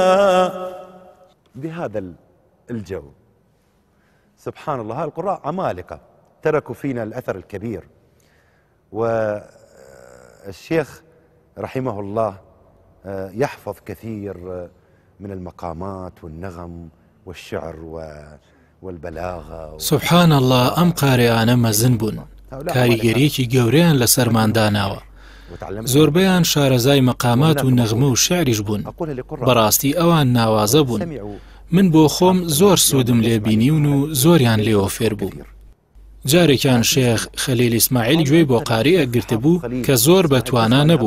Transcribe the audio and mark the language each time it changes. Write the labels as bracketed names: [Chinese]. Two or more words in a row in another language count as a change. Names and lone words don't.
[Arabic] بهذا الجو سبحان الله القراء عمالقة تركوا فينا الأثر الكبير. والشيخ رحمه الله يحفظ كثير من المقامات والنغم والشعر والبلاغة. سبحان الله [Central Kurdish] ئەم قارەیانە مەزن بوون، کاریگەریەکی گەورەیان لەسەرمان داناوە. زۆربەیان شارەزای مەقامات و نەغمە و شعریش بوون. بەڕاستی ئەوان ناوازە بوون. من بۆ خۆم زۆر سوودم لێ بینیون و زۆریان لێوە فێر بوو. جارێکیان شێخ خەلیل ئیسماعیل گوێی بۆ قاریە گرتبوو کە زۆر بەتوانا نەبوو.